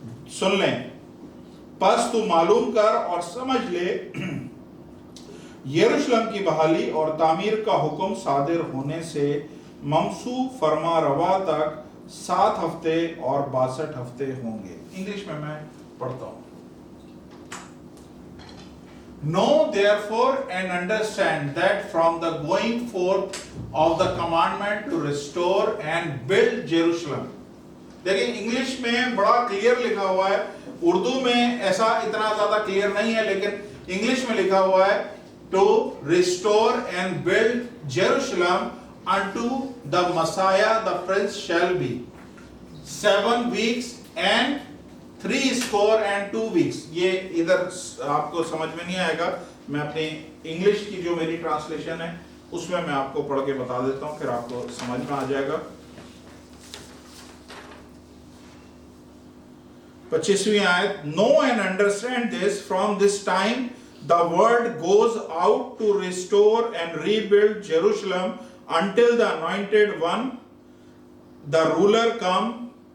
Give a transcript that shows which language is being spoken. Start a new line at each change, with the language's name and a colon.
Hindi: सुन लें, बस तू मालूम कर और समझ ले यरूशलेम की बहाली और तामीर का हुक्म सादिर होने से ममसू फरमा रवा तक 7 हफ्ते और 62 हफ्ते होंगे। इंग्लिश में मैं पढ़ता हूं।
English: Know therefore and understand that from the going forth of the commandment to restore and build Jerusalem।
Hindi: देखिए इंग्लिश में बड़ा क्लियर लिखा हुआ है, उर्दू में ऐसा इतना ज्यादा क्लियर नहीं है, लेकिन इंग्लिश में लिखा हुआ है
English: to restore and build Jerusalem unto the Messiah the Prince shall be 7 weeks and 62 weeks।
Hindi: ये इधर आपको समझ में नहीं आएगा, मैं अपनी इंग्लिश की जो मेरी ट्रांसलेशन है उसमें मैं आपको पढ़ के बता देता हूं, फिर आपको समझ में आ जाएगा।
English: 25वीं आयत, no and understand this, from this time the word goes out to restore and rebuild Jerusalem until the anointed one, the ruler, come.